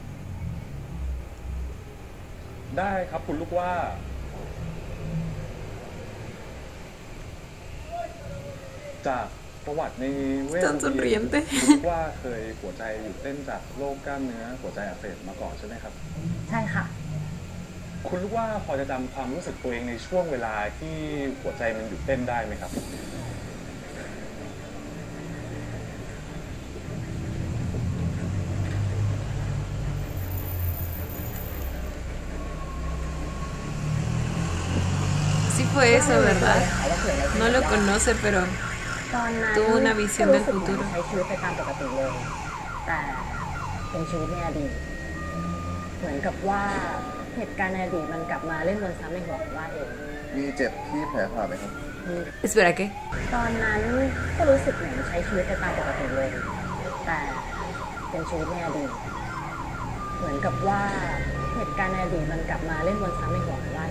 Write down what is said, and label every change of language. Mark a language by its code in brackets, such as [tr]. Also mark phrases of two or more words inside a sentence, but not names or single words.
[th] ได้ครับคุณลูกว่าจากประวัติในเวช [es] Tan sonriente [th] คุณลูกว่าเคยหัวใจหยุดเต้นจากโรคกล้ามเนื้อหัวใจอักเสบมาก่อนใช่ไหมครับ ใช่ค่ะ คุณลูกว่าพอจะจำความรู้สึกตัวเองในช่วงเวลาที่หัวใจมันหยุดเต้นได้ไหมครับ [es] Sí fue eso, ¿verdad? No lo conoce, pero [th] ตอนนั้น [es] tuvo una visión del futuro. [th] ใช้ชีวิตไปตามปกติเลย แต่เป็นชีวิตในอดีต เหมือนกับว่าเหตุการณ์ในอดีตมันกลับมาเล่นวนซ้ำในหัวของว่าเอง มีเจ็บที่แผลผ่าไหมครับ [es] Espera, ¿qué? [th] ตอนนั้นก็รู้สึกเหมือนใช้ชีวิตไปตามปกติเลย แต่เป็นชีวิตในอดีต เหมือนกับว่าเหตุการณ์ในอดีตมันกลับมาเล่นวนซ้ำในหัวของว่าเอง